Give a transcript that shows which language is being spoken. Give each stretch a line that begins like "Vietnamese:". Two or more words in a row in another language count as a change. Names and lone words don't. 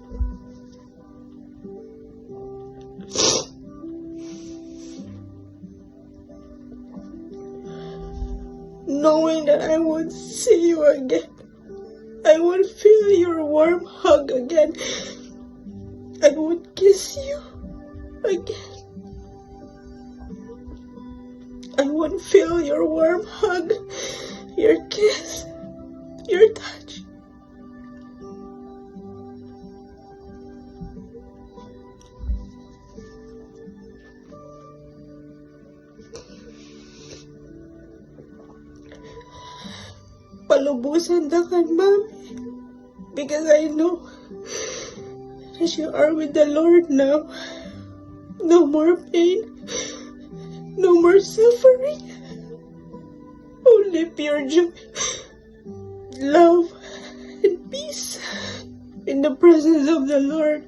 English: Knowing that I would see you again, I would feel your warm hug again, I would kiss you again. I would feel your warm hug, your kiss, your touch.
Iloko: Palubusan na kan,
English: Mommy, because I know that you are with the Lord now. No more pain, no more suffering, only pure joy, love, and peace in the presence of the Lord.